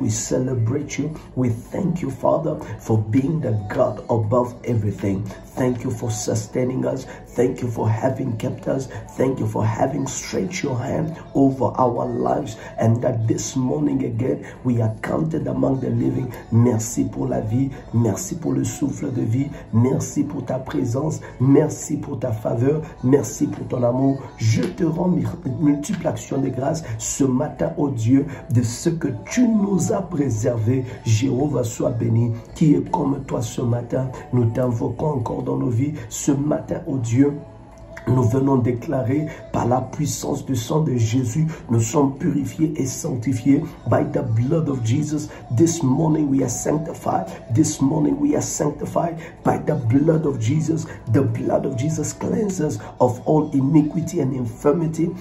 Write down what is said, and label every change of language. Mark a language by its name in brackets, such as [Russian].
[English] We celebrate you. We thank you, Father, for being the God above everything. Thank you for sustaining us. Thank you for having kept us. Thank you for having stretched your hand over our lives, and that this morning again we are counted among the living. [French] Merci pour la vie. Merci pour le souffle de vie. Merci pour ta présence. Merci pour ta faveur. Merci pour ton amour. Je te rends multiple action de grâce ce matin, oh Dieu, de ce que tu nous as préservé. Jéhovah, sois béni. Qui est comme toi ce matin? Nous t'invoquons encore dans nos vies ce matin, oh Dieu. Nous venons déclarer Par la puissance du sang de Jésus, nous sommes purifiés et sanctifiés. [English] By the blood of Jesus, this morning we are sanctified. This morning we are sanctified by the blood of Jesus. The blood of Jesus cleanses of all iniquity and infirmity.